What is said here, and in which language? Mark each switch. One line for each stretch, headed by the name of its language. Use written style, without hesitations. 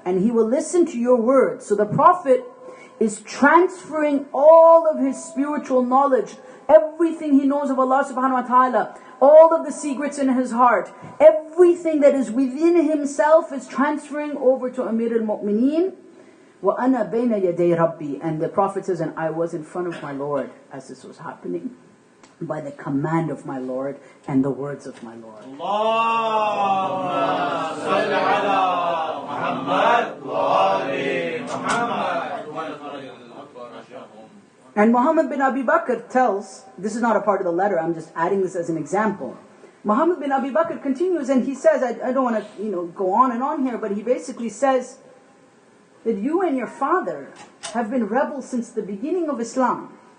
English: And he will listen to your words. So the Prophet is transferring all of his spiritual knowledge, everything he knows of Allah subhanahu wa ta'ala, all of the secrets in his heart, everything that is within himself is transferring over to Amir al-Mu'mineen.
Arabic: وَأَنَا بَيْنَ يَدَيْ رَبِّي.
English: And the Prophet says, and I was in front of my Lord as this was happening. by the command of my Lord and the words of my Lord.
Arabic: اللهم صل على محمد وآل محمد.
English: And Muhammad bin Abi Bakr tells, this is not a part of the letter, I'm just adding this as an example. Muhammad bin Abi Bakr continues and he says, I don't want to go on and on here, but he basically says that you and your father have been rebels since the beginning of Islam.